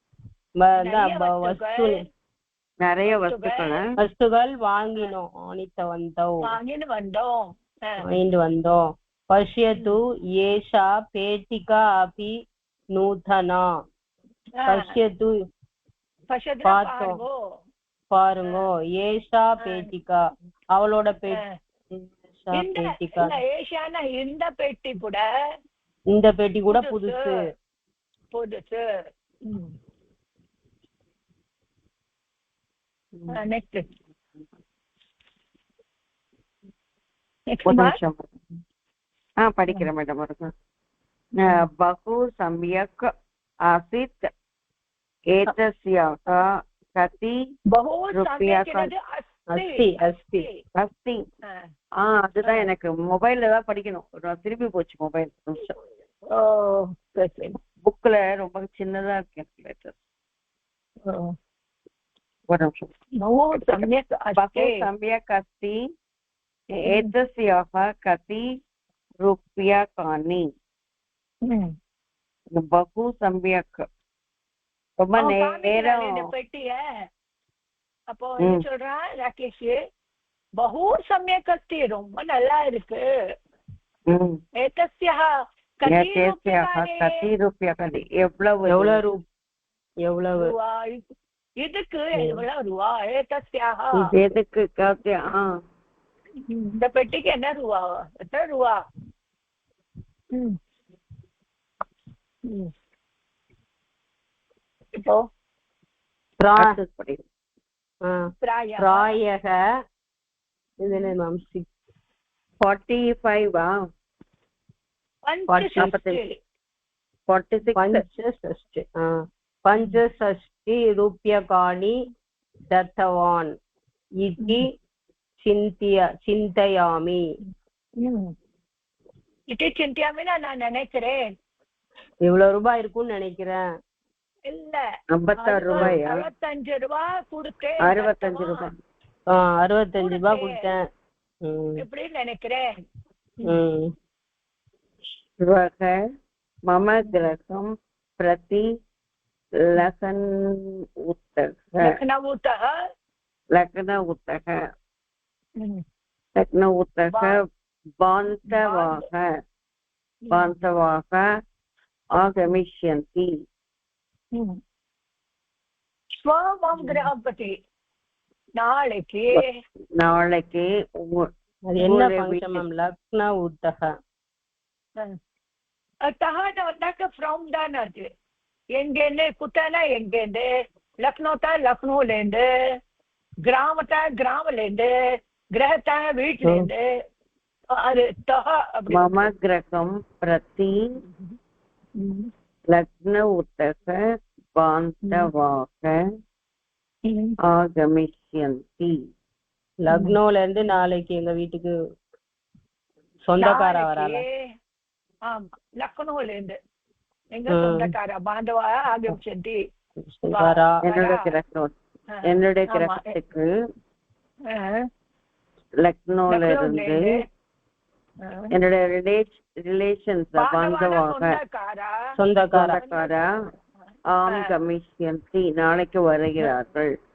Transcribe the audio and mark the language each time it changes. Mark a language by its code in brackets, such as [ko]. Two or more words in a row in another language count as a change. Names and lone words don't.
[ta] வாங்கினோம் வாங்கிட்டு வந்தோம் [sa] पश्यतु एषा पेटिका अपि नूतना पश्यतु [ta] பார்த்தோம் பாருங்க [sa] एषा पेटिका [ta] அவளோட இந்த பெட்டி கூட புதுசு படிக்கிறேன் மேடம் [sa] बहु सम्यक् आसीत् एतस्याः कति रूप्यकाणि अस्ति [ta] அதுதான் எனக்கு மொபைல்ல தான் படிக்கணும் திருப்பி போச்சு மொபைல் புக்ல ரொம்ப சின்னதா இருக்கு லெட்டர் ஒரு நிமிஷம் [sa] बहु सम्यक् अस्ति एतस्याः कति रूप्यकाणि बहु सम्यक् [ta] ரொம்ப நேரம் பெட்டிய அப்போ சொல்றான் ராகேஷ் [sa] बहु सम्यक् अस्ति [ta] ரொம்ப நல்லா இருக்கு [sa] एतस्याः कति रूप्यकाणि [ta] எவ்வளவு இதுக்கு எவ்வளவு ரூபா एतस्याः எதுக்கு இந்த பெட்டிக்கு என்ன ரூபா எத்தனை ரூபா இப்போ प्रायः இதுல நாம் 45 [sa] पञ्चषष्टि रूप्यकाणि दत्तवान् इति चिन्तयामि [ta] நான் நினைக்கிறேன் இவ்வளவு ரூபாய் இருக்கும்னு நினைக்கிறேன் இல்ல 56 ரூபாயா 65 ரூபாய் கொடுத்தேன் 65 ரூபாய் 65 ரூபாய் கொடுத்தேன் எப்படி நினைக்கிறேன் [sa] मम गृहं प्रति लखनऊतः बान्धवाः आगमिष्यन्ति स्वमं गृहं प्रति நாளைக்கு [ta] என்ன ஃபங்க்ஷன் லக்னௌத்தः வந்தாக்க ஃப்ரம் தான் அது எங்கேருந்து குத்தானா எங்கேருந்து லக்னோத்தா லக்னோலேருந்து கிராமத்தா கிராமலேருந்து கிரகத்தா வீட்டிலேருந்து அது [sa] मम गृहं प्रति लग्नौतः बान्धवाः आगमिष्यन्ति கமிஷ்யந்தி. [ta] லக்னோல இருந்து நாளைக்கு எங்க வீட்டுக்கு சொந்தக்காரா வரால. ஆமா, லக்னோல இருந்து எங்க சொந்தக்காரா [sa] बान्धवाः आगमिष्यन्ति. [ta] என்னுடைய கிரகத்துக்கு லக்னோல இருந்து என்னுடைய ரிலேஷன்ஸ் சொந்தக்காரா [sa] आ गमिष्यन्ति [ta] நாளைக்கு வருகிறார்கள்.